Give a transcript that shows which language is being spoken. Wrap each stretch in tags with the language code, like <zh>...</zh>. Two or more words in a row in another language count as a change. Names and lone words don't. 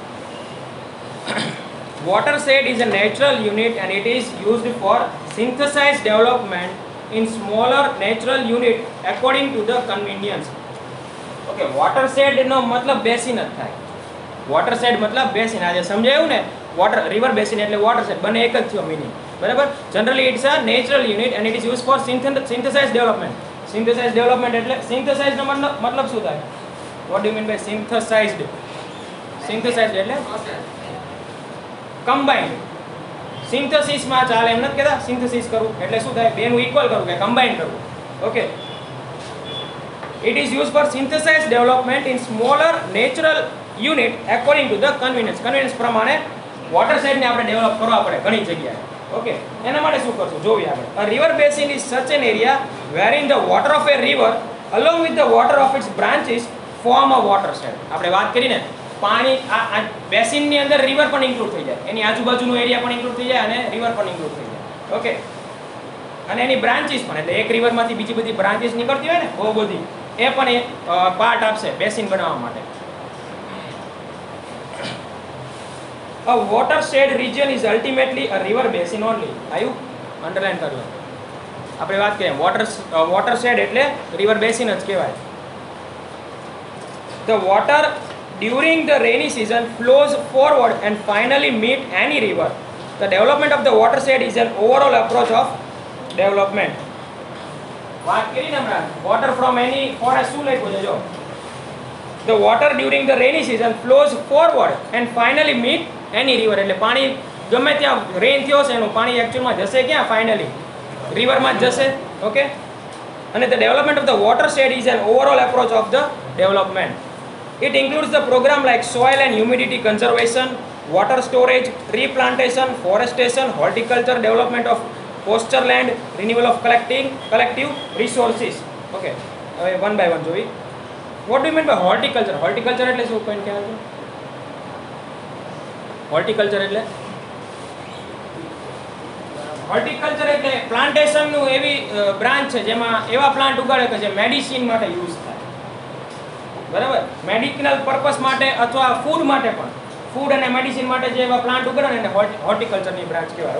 <en>Watershed is a natural unit and it is used for synthesized development in smaller natural unit according to the convenience. Okay, watershed</en> <gu>નો મતલબ બેસિન જ થાય. watershed મતલબ બેસિન. આજે સમજાયું ને?</gu> <en>water river basin</en> <gu>એટલે watershed બંને એક જ થયો મીનિંગ, બરાબર.</gu> <en>generally it's a natural unit and it is used for synthesized development. synthesized development</en> <gu>એટલે synthesized નો મતલબ શું થાય?</gu> <en>What do you mean by synthesized?</en> <gu>Synthesized એટલે combined. synthesis માં ચાલે એમ નથી કહેતા. synthesis કરવું એટલે શું થાય? બેનું ઇક્વલ કરવું કે combine કરવું.</gu> <en>Okay, it is used for synthesized development in smaller natural unit according to the convenience.</en> <gu>convenience પ્રમાણે watershed ને આપણે ડેવલપ કરવા પડે ઘણી જગ્યાએ. ઓકે, એના માટે શું કરશું જોઈએ આપણે.</gu> <en>A river basin is such an area wherein the water of a river along with the water of its branches form a watershed.</en> <gu>આપણે વાત કરીને પાણી આ બેસિન ની અંદર રિવર પણ ઇન્ક્લુડ થઈ જાય, એની આજુબાજુનો એરિયા પણ ઇન્ક્લુડ થઈ જાય અને રિવર પણ ઇન્ક્લુડ થઈ જાય. ઓકે, અને એની બ્રાન્ચીસ પણ, એટલે એક રિવરમાંથી બીજી બધી બ્રાન્ચીસ નીકળતી હોય ને બહુ બધી, એ પણ એ પાર્ટ આપશે બેસિન બનાવવા માટે.</gu> <en>A watershed region is ultimately a river basin only.</en> <gu>આયુ અંડરલાઈન કરી લો. આપણે વાત કરીએ watershed એટલે</gu> <en>river basin</en> <gu>જ કહેવાય.</gu> <en>The water during the rainy season flows forward and finally meet any river. The development of the watershed is an overall approach of development.</en> <gu>વાત કરીને હમણાં</gu> <en>water from any forest</en> <gu>શું લખ્યું છે જો.</gu> <en>The water during the rainy season flows forward and finally meet any river.</en> <gu>એટલે પાણી ગમે ત્યાં રેન થયો છે એનું પાણી એકચ્યુઅલમાં જશે ક્યાં? ફાઇનલી રિવરમાં જ જશે.</gu> <en>ઓકે, અને the development of the watershed is an overall approach of the development. It includes the program like soil and humidity conservation, water storage, tree plantation, forestation, horticulture, development of pasture land, renewal of collective resources. Okay, one by one જોઈએ. What do you mean by horticulture?</en> <gu>horticulture એટલે શું point કહેવાય છે? horticulture એટલે એટલે પ્લાન્ટેશન નું એવી બ્રાન્ચ છે જેમાં એવા પ્લાન્ટ ઉગાડે કે જે મેડિસિન માટે યુઝ થાય, બરાબર.</gu> <en>medical purpose</en> <gu>માટે અથવા ફૂડ માટે પણ, ફૂડ અને મેડિસિન માટે જે એવા પ્લાન્ટ ઉગાડે એને હોર્ટિકલ્ચરની બ્રાન્ચ કહેવાય.</gu>